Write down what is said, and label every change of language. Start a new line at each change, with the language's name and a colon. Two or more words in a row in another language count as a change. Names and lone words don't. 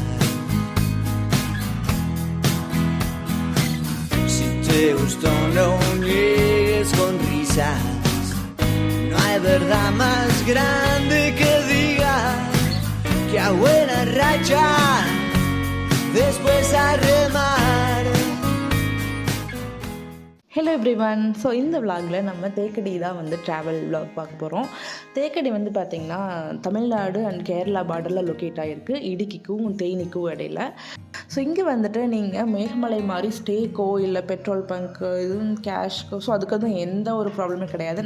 Spanish: Si te gustó no niegues con risas, no hay verdad más grande que diga que a buena racha después a remar.
English: Hello everyone.
Tamil: ஸோ இந்த விளாகில் நம்ம தேக்கடி தான் வந்து
English: travel vlog
Tamil: பார்க்க போகிறோம். தேக்கடி வந்து பார்த்திங்கன்னா தமிழ்நாடு அண்ட் கேரளா
English: border-il locate
Tamil: ஆகிருக்கு, இடுக்கிக்கும் தேனிக்கும் இடையில. ஸோ இங்கே வந்துட்டு நீங்கள் மேகமலை மாதிரி ஸ்டேக்கோ இல்லை
English: petrol bunk
Tamil: இதுவும் கேஷ்க்கோ ஸோ அதுக்கு வந்து எந்த ஒரு ப்ராப்ளமே கிடையாது.